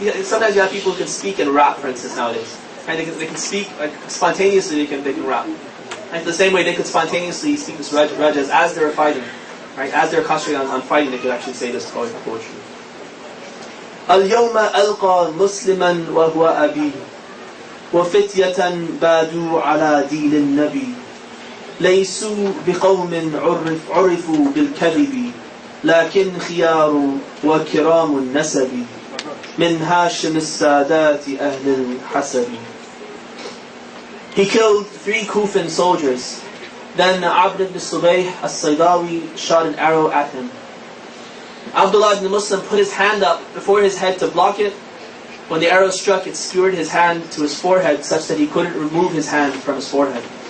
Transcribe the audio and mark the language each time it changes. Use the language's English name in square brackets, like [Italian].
[English] Sometimes you have people who can speak and rap, for instance, nowadays. And they can speak like spontaneously. They can rap. And the same way they could spontaneously speak this rajas as they were fighting, right? As they were concentrating on fighting, they could actually say this poetry. [Arabic] اليوم ألقى مسلما وهو أبي وفتية بادوا على دين النبي ليسوا بقوم عرفوا بالكذب لكن خيار وكرام النسب من هاشم السادات أهل الحسب. [English] He killed 3 Kufan soldiers. Then Abd ibn Subayh as-Saydawi shot an arrow at him. Abdullah ibn Muslim put his hand up before his head to block it. When the arrow struck, it skewered his hand to his forehead such that he couldn't remove his hand from his forehead.